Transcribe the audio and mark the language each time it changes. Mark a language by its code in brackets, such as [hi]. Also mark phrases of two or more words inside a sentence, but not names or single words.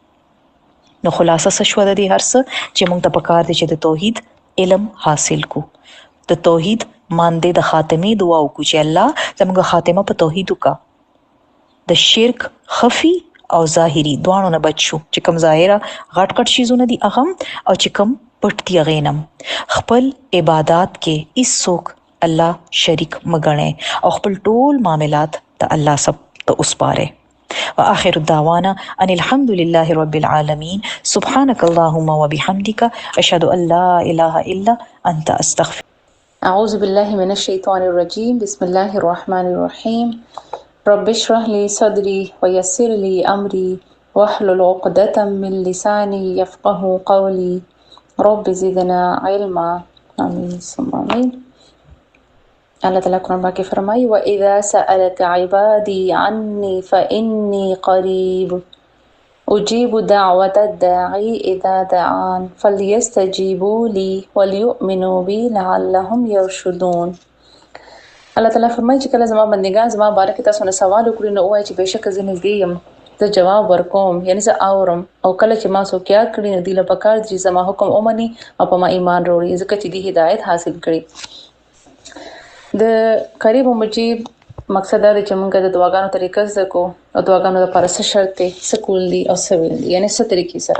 [ps] نو خلاصه څه شوه د دې هر څه چې موږ ته پکار دی چې د توحید علم حاصل کو د توحید مانده د خاتمې دعا وکړو چې الله زموږ خاتمه په توحید وکا د شرک خفي او ظاهري دوانو نه بچ شو چې کوم ظاهره غټ غټ شیزونه دي اغم او چې کوم پټ دي غینم خپل عبادت کې هیڅوک الله شریک مګنه او خپل ټول معاملات ته الله سب ته وسپاره. [ar] واخر الدعوانا ان الحمد لله رب العالمين سبحانك اللهم وبحمدك اشهد ان لا اله الا انت استغفر. اعوذ بالله من الشيطان الرجيم بسم الله الرحمن الرحيم رب اشرح لي صدري ويسر لي امري واحلل عقدة من لساني يفقهوا قولي رب زدنا علما آمين ثم آمين. [ps] اللہ تعالیٰ قرآن پاک فرمائی [ar] وَإِذَا سَأَلَكَ عِبَادِي عَنِّي فَإِنِّي قَرِيبٌ أُجِيبُ دَعْوَةَ الدَّاعِ إِذَا دَعَانِ فَلْيَسْتَجِيبُوا لِي وَلْيُؤْمِنُوا بِي لَعَلَّهُمْ يَرْشُدُونَ. اللہ تعالیٰ [ps] فرمائی چې کله زما بندگان زما باره کې تاسو نه سوال وکړي نو ووایي چې بېشکه زه نږدې یم زه جواب ورکوم یعنی زه اورم او کله چې ما څوک یاد کړي نو دوی له پکار دي چې زما حکم ومني او په ما ایمان راوړي ځکه چې دوی هدایت حاصل کړي. د قریب او مجیب مقصد دا دی چې موږ د دعاګانو طریقه زده کو او دعاګانو لپاره څه شرط دی څه کول دي او څه ویل دي یعنی څه طریقې سره.